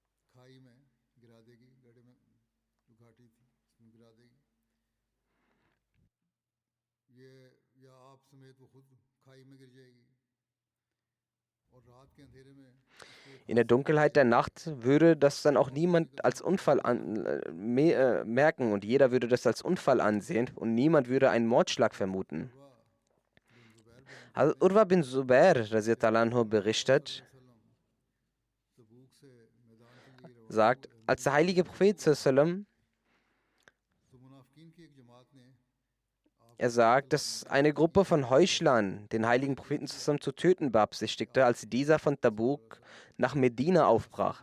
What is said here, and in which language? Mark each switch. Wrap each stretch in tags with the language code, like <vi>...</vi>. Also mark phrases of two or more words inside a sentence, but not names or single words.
<de>In der Dunkelheit der Nacht würde das dann auch niemand als Unfall merken und jeder würde das als Unfall ansehen und niemand würde einen Mordschlag vermuten. Hazrat Urwa bin Zubair</de> <ar>رضي الله عنه</ar> <de>berichtet, sagt, als der heilige Prophet sallam, er sagt, dass eine Gruppe von Heuchlern den heiligen Propheten zusammen zu töten beabsichtigte, als dieser von Tabuk nach Medina aufbrach.</de>